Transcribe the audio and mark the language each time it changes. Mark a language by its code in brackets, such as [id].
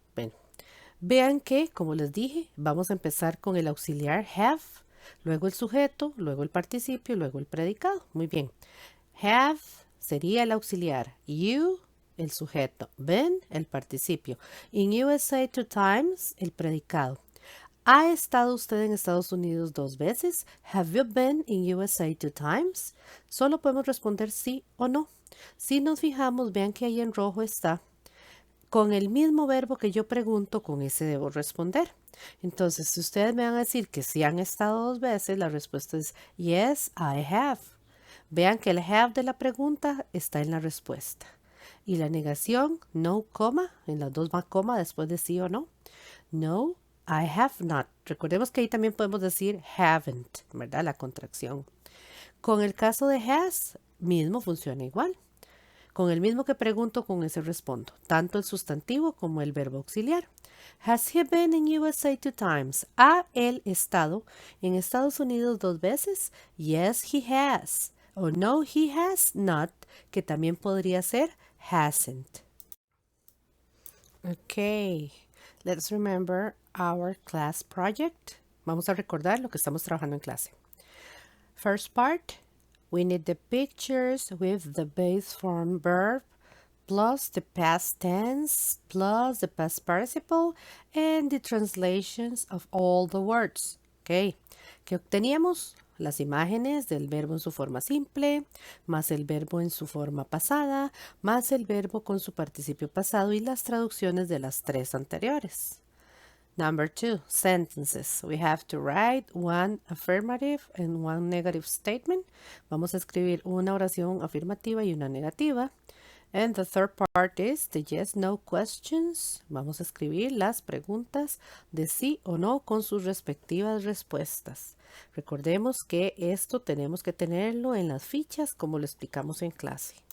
[es] Bueno, vean que, como les dije, vamos a empezar con el auxiliar have, luego el sujeto, luego el participio, luego el predicado. Muy bien. Have sería el auxiliar. You, el sujeto. Been, el participio. [en] In USA 2 times, [es] el predicado. ¿Ha estado usted en Estados Unidos 2 veces? [en] Have you been in USA 2 times? [es] Solo podemos responder sí o no. Si nos fijamos, vean que ahí en rojo está con el mismo verbo que yo pregunto, con ese debo responder. Entonces, si ustedes me van a decir que sí han estado 2 veces, la respuesta es [en] yes, I have. [es] Vean que el have de la pregunta está en la respuesta. Y la negación, no, coma, en las dos va coma después de sí o no. [en] No, I have not. [es] Recordemos que ahí también podemos decir haven't, ¿verdad? La contracción. Con el caso de has, mismo funciona igual. Con el mismo que pregunto, con ese respondo, tanto el sustantivo como el verbo auxiliar. [en] Has he been in USA 2 times? [es] ¿Ha él estado en Estados Unidos 2 veces? [en] Yes, he has. O no, he has not, [es] que también podría ser [en] hasn't. Ok, let's remember our class project. [es] Vamos a recordar lo que estamos trabajando en clase. [en] First part, we need the pictures with the base form verb plus the past tense plus the past participle and the translations of all the words. [es] Ok, ¿qué obteníamos? Las imágenes del verbo en su forma simple, más el verbo en su forma pasada, más el verbo con su participio pasado y las traducciones de las 3 anteriores. [en] Number 2, sentences. We have to write one affirmative and one negative statement. [es] Vamos a escribir una oración afirmativa y una negativa. [en] And the third part is the yes, no questions. [es] Vamos a escribir las preguntas de sí o no con sus respectivas respuestas. Recordemos que esto tenemos que tenerlo en las fichas como lo explicamos en clase.